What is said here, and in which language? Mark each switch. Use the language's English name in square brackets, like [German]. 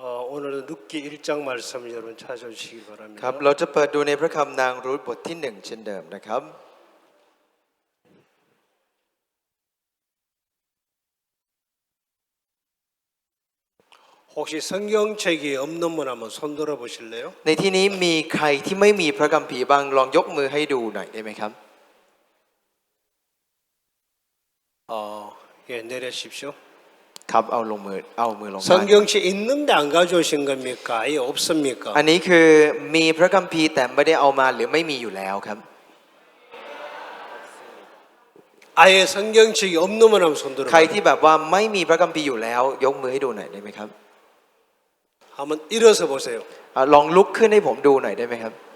[Korean] 오늘은 룻기 1장 말씀 여러분 찾아주시기 [Thai] ครับ [Korean] 바랍니다. [Thai] เราจะเปิดดูในพระคำนางรูธบทที่1เช่นเดิมนะครับ [Korean] 혹시 성경책이 없는 분 한번 손 들어 보실래요? [Thai] ในที่นี้มีใครที่ไม่มีพระคัมภีร์บ้างลองยกมือให้ดูหน่อยได้ไหมครับ [Korean] 예, 내려주십시오. [Thai] ครับเอามือลงมา [Korean] 성경책 있는데 안 가져오신 겁니까? 아예 없습니까? [Thai] อันนี้คือมีพระคัมภีร์แต่ไม่ได้เอามาหรือไม่มีอยู่แล้วครับ [Korean] 아예 성경책이 없는 분 한번 손 들어 [Thai] ใครที่แบบว่าไม่มีพระคัมภีร์อยู่แล้ว ยกมือให้ดูหน่อยได้ไหมครับ [Korean] 한번 일어서 보세요. [Thai] ลองลุกขึ้นให้ผมดูหน่อยได้ไหมครับ